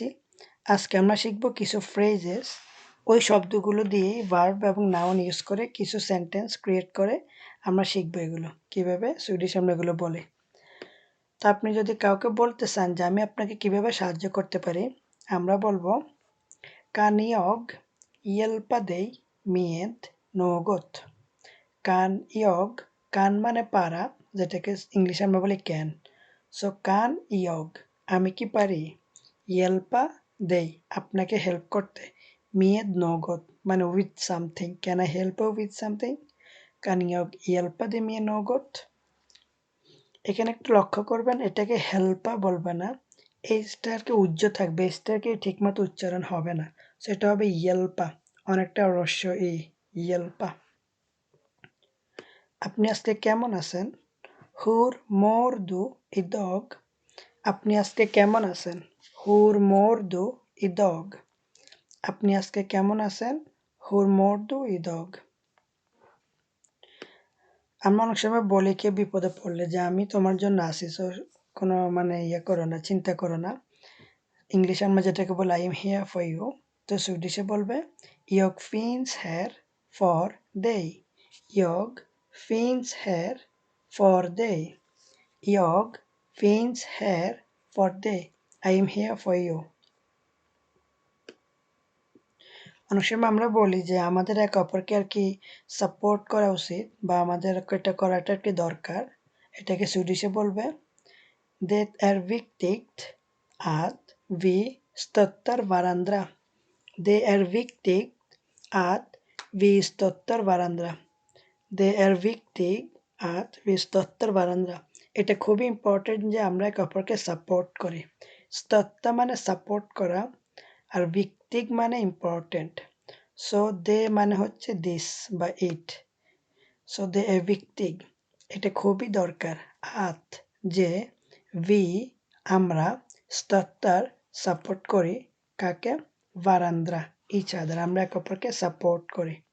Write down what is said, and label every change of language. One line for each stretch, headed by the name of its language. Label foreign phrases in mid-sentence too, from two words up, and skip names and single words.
Bangla: আজকে আমরা শিখব কিছু ফ্রেজেস, ওই শব্দগুলো দিয়েই ভার্ব এবং
English: noun use
Bangla: করে কিছু
English: sentence create
Bangla: করে আমরা শিখব এগুলো কীভাবে সুইডিশ আমরা এগুলো বলি। তো আপনি যদি কাউকে বলতে চান যে আমি আপনাকে কীভাবে সাহায্য করতে পারি, আমরা বলবো
Swedish: kan jag hjälpa dig med något?
Bangla: কান মানে পারা, যেটাকে ইংলিশে আমরা বলি ক্যান। সো
Swedish: kan jag
Bangla: আমি কি পারি,
Swedish: hjälpa dig
Bangla: আপনাকে হেল্প করতে,
Swedish: med något
Bangla: মানে
English: with something, can I help with something,
Swedish: kan jag hjälpa dig med något.
Bangla: এখানে একটু লক্ষ্য করবেন, এটাকে হেল্পা বলবে না, এইচটাকে উজ্জ্ব থাকবে, এইচটাকে ঠিকমতো উচ্চারণ হবে না, সেটা হবে ইয়েলপা, অনেকটা রস্য ইয়েলপা। আপনি আজকে কেমন আছেন,
Swedish: hur mår du idag,
Bangla: আপনি আজকে কেমন আছেন,
Swedish: hur mår du idag,
Bangla: আপনি আজকে কেমন আছেন,
Swedish: hur mår du idag.
Bangla: আমরা অনেক সময় বলি কেউ বিপদে পড়লে যে আমি তোমার জন্য আছি, সো কোনো ইয়ে করো না, চিন্তা করো না। ইংলিশে আমরা যেটাকে বলি
English: I am here for you,
Bangla: তো সুইডিশে বলবে
Swedish: jag finns här för dig, jag finns här för dig, jag finns här för dig,
English: I am here for you.
Bangla: অনেক সময় আমরা বলি যে আমাদের একে অপরকে আর কি সাপোর্ট করা উচিত বা আমাদের এটা করাটা আর কি দরকার, এটাকে সুইডিশে বলবে
Swedish: det är viktigt att vi stöttar varandra. Det är viktigt att vi stöttar varandra. Det är viktigt att vi stöttar varandra.
Bangla: এটা খুবই ইম্পর্টেন্ট যে আমরা একে অপরকে সাপোর্ট করি। স্tötta মানে সাপোর্ট করা, আর ভিক্টিক মানে ইম্পর্টেন্ট। সো দে মানে হচ্ছে দিস বা ইট, সো
Swedish: det är viktigt,
Bangla: এটা খুবই দরকার। আত যে, ভি আমরা, স্töttar সাপোর্ট করি, কাকে, varandra
English: each other
Bangla: আমরা একে অপরকে সাপোর্ট করি।